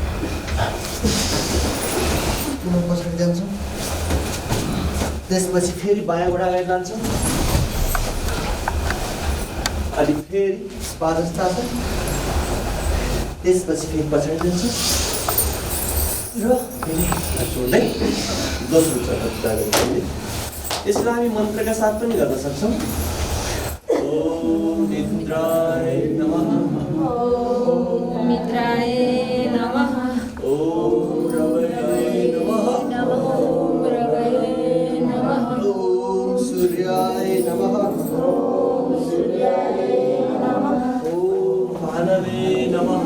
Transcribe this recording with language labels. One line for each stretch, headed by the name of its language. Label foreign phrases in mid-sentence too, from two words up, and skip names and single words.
Nepali: पुनः पछाडि जान्छौँ त्यसपछि फेरि बायाँ गोडा अगाडि लान्छौँ अनि फेरि पादहस्तासन त्यसपछि फेरि पछाडि जान्छौँ र फेरि हात जोड्दै दोस्रो चरण गर्ने। यसलाई हामी मन्त्रका साथ पनि गर्न सक्छौँ।
Sanskrit: ओम इन्द्राय नमः, ॐ मित्राय नमः, ओम रवये नमः, ॐ रवये नमः, ओम सूर्याय नमः, ओम भानवे नमः,